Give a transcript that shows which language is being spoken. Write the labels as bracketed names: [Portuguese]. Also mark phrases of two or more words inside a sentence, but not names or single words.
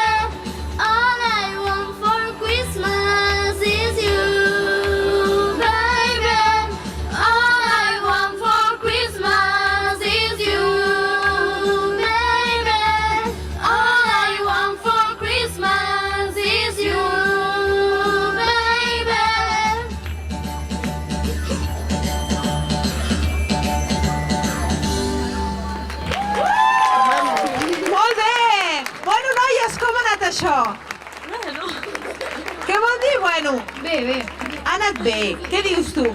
[English] All I want for Christmas is you, baby. All I want for Christmas is you, baby. All I want for Christmas is you, baby. [Catalan] Molt bé! Bueno, noies, com ha anat això? Què vol dir, bueno? Bé. Ha anat bé. Què dius tu?